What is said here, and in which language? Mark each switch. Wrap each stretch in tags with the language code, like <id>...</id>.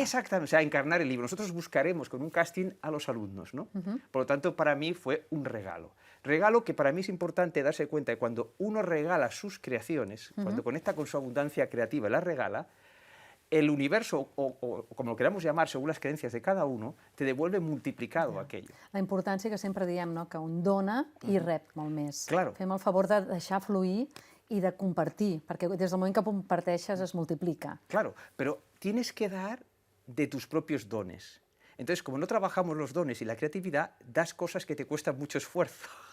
<es>Exactamente, o sea, encarnar el libro. Nosotros buscaremos con un casting a los alumnos, ¿no? Por lo tanto, para mí fue un regalo. Regalo que para mí es importante darse cuenta de cuando uno regala sus creaciones, cuando conecta con su abundancia creativa y la regala, el universo, o como lo queramos llamar, según las creencias de cada uno, te devuelve multiplicado aquello.</es> <ca>La importància que sempre diem, no? Que un dona i rep molt més.</ca> <es>Claro.</es> <ca>Fem el favor de deixar fluir i de compartir, perquè des del moment que comparteixes es multiplica.</ca> <es>Claro, pero tienes que dar de tus propios dones. Entonces, como no trabajamos los dones y la creatividad, das cosas que te cuestan mucho esfuerzo.</es>